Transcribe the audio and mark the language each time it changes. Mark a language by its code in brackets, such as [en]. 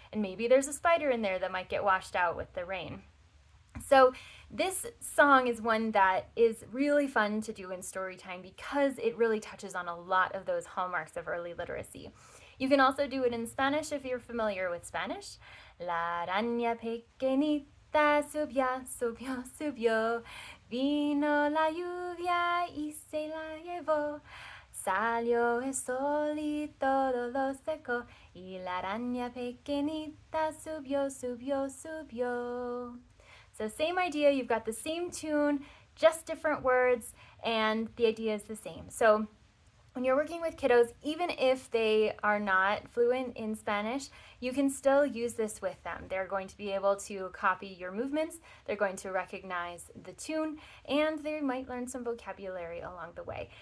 [en] And maybe there's a spider in there that might get washed out with the rain. So this song is one that is really fun to do in story time because it really touches on a lot of those hallmarks of early literacy. You can also do it in Spanish if you're familiar with Spanish. [es] La araña pequeñita subió, subió, subió, vino la lluvia y se la llevó. Salió el sol y todo lo secó, y la araña pequeñita subió, subió, subió. [en] So same idea, you've got the same tune, just different words, and the idea is the same. So when you're working with kiddos, even if they are not fluent in Spanish, you can still use this with them. They're going to be able to copy your movements, they're going to recognize the tune, and they might learn some vocabulary along the way.